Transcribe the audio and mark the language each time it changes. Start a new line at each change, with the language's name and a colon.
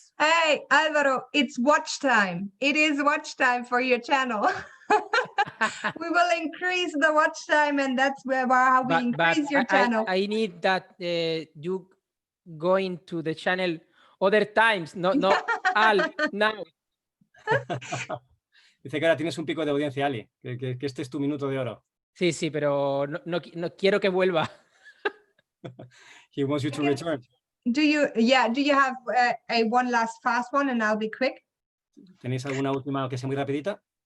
English: Hey, Alvaro, it's watch time. It is watch time for your channel. We will increase the watch time, and that's how we increase your channel. I need that you going to the channel other times, not all now.
Spanish: Dice que ahora tienes un pico de audiencia, Ali, que este es tu minuto de oro. Sí, sí, pero no quiero que vuelva.
English: He wants you to return. Do you have a one last fast one, and I'll be quick?
Spanish: ¿Tenéis alguna última que sea muy rapidita?